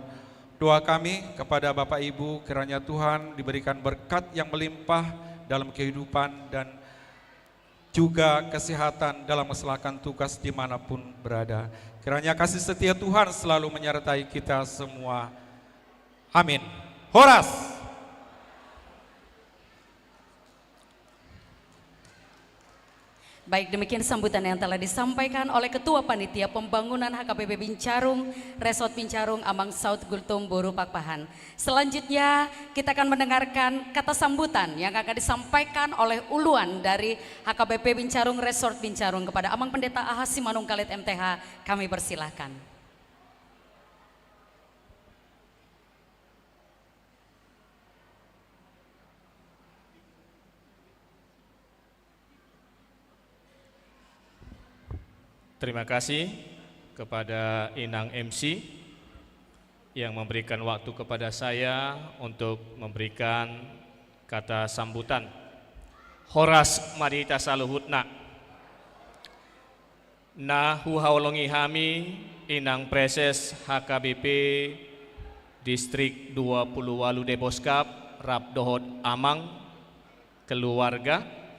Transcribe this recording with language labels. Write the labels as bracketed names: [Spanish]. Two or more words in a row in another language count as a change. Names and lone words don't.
[Indonesian] Doa kami kepada Bapak Ibu, kiranya Tuhan diberikan berkat yang melimpah dalam kehidupan dan juga kesehatan dalam melaksanakan tugas dimanapun berada. Kiranya kasih setia Tuhan selalu menyertai kita semua. Amin. Horas. Baik, demikian sambutan yang telah disampaikan oleh Ketua Panitia Pembangunan HKBP Bincarung, Resort Bincarung, Amang South Gultung, Boru Pakpahan. Selanjutnya kita akan mendengarkan kata sambutan yang akan disampaikan oleh uluan dari HKBP Bincarung, Resort Bincarung kepada Amang Pendeta Ahasi Manungkalit MTH. Kami persilahkan. Terima kasih kepada Inang MC yang memberikan waktu kepada saya untuk memberikan kata sambutan. [Batak Toba] Horas Marita Saluhutna. Na huhaulongi hami Inang Preses HKBP Distrik 20 Walu Deboskap Rap Dohot Amang keluarga.